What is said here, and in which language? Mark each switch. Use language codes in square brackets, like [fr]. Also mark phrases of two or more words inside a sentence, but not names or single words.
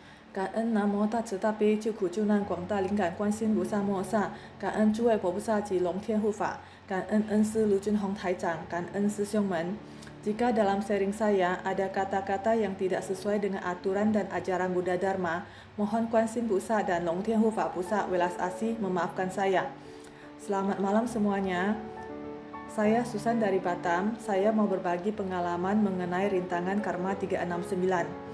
[zh] 感恩南无大慈大悲救苦救难广大灵感观世音菩萨摩诃萨，感恩诸位佛菩萨及龙天护法，感恩恩师卢俊宏台长，感恩师兄们。 [id] Jika dalam sharing saya ada kata-kata yang tidak sesuai dengan aturan dan ajaran Buddha Dharma, mohon Kuan Yin Pusa dan Long Tian Hu Fa Pusa welas asih memaafkan saya. Selamat malam semuanya. Saya Susan dari Batam. Saya mau berbagi pengalaman mengenai rintangan karma 369.